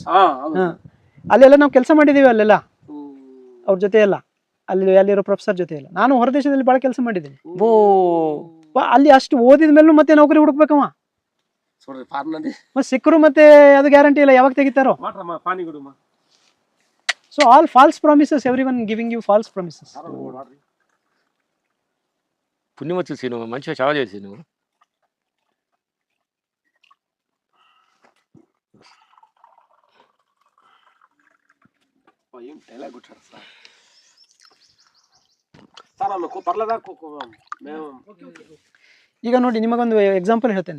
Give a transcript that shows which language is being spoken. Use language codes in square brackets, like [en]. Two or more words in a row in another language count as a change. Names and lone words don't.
[kn] ಅಲ್ಲೆಲ್ಲ ನಾವು ಕೆಲಸ ಮಾಡಿದೀವಿ, ಅಲ್ಲೆಲ್ಲ ಅವ್ರ ಜೊತೆ ಎಲ್ಲ ಅಲ್ಲಿರೋ ಪ್ರೊಫೆಸರ್ ಜೊತೆ ಎಲ್ಲ. ನಾನು ಹೊರದೇಶದಲ್ಲಿ ಬಹಳ ಕೆಲಸ ಮಾಡಿದ್ದೀನಿ. ಅಲ್ಲಿ ಅಷ್ಟು ಓದಿದ ಮೇಲೂ ಮತ್ತೆ ನೌಕರಿ ಹುಡುಕ್ಬೇಕಮ್ಮ, ಮತ್ತೆ ಸಿಕ್ಕರು ಮತ್ತೆ ಅದು ಗ್ಯಾರಂಟಿ ಇಲ್ಲ ಯಾವಾಗ ತೆಗಿತಾರೋ. [en] So all false promises, every one giving you false promises. [te] పుణ్యమతి సీను మంచిగా చాలా చేసి నువ్వు. [kn] ಈಗ ನೋಡಿ ನಿಮಗೊಂದು ಎಕ್ಸಾಂಪಲ್ ಹೇಳ್ತೇನೆ.